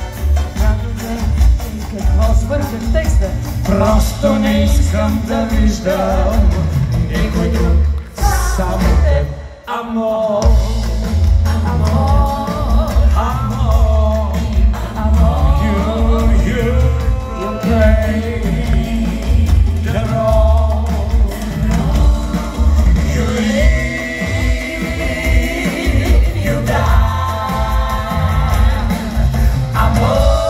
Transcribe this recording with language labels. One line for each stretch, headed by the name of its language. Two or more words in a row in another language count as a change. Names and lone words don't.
Bulgarian: Какво свърших текста? Просто не искам да виждам никой друг, само теб. Амор, Амор, амор, амор,
English: you play the role. You live, you die. Amor.